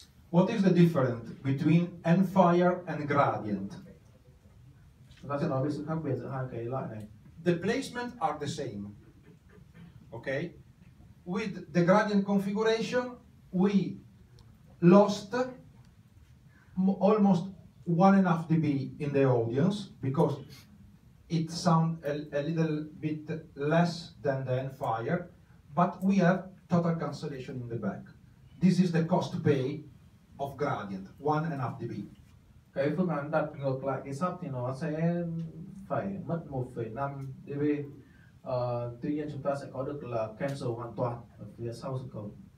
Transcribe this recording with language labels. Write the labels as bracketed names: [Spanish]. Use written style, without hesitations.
[English] What is the difference between end-fire and gradient? [Vietnamese] Chúng ta sẽ nói về sự khác biệt giữa hai cái loại này. [English] The placement are the same. Okay? With the gradient configuration, we lost almost 1.5 dB in the audience because it sounds a little bit less than the end-fire, but we have total cancellation in the back. This is the cost pay of gradient, 1.5 dB. [Vietnamese] Cái phương án đặt ngược lại cái sub thì nó sẽ phải mất 1,5 dB. Tuy nhiên chúng ta sẽ có được là cancel hoàn toàn ở phía sau sân khấu.